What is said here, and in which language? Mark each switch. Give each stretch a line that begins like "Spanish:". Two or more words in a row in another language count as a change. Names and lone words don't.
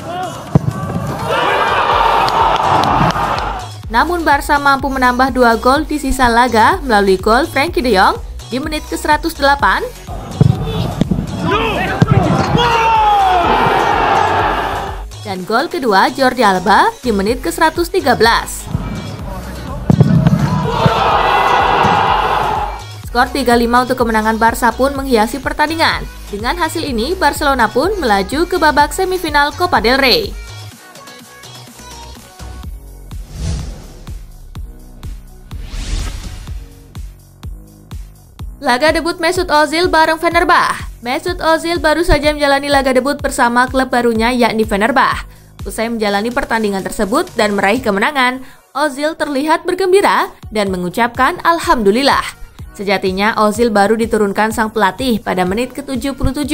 Indonesian: Namun Barca mampu menambah 2 gol di sisa laga melalui gol Frenkie de Jong di menit ke-108 dan gol kedua Jordi Alba di menit ke-113. Skor 3-5 untuk kemenangan Barca pun menghiasi pertandingan. Dengan hasil ini, Barcelona pun melaju ke babak semifinal Copa del Rey. Laga debut Mesut Ozil bareng Fenerbahce. Mesut Ozil baru saja menjalani laga debut bersama klub barunya yakni Fenerbahce. Usai menjalani pertandingan tersebut dan meraih kemenangan, Ozil terlihat bergembira dan mengucapkan Alhamdulillah. Sejatinya Ozil baru diturunkan sang pelatih pada menit ke-77.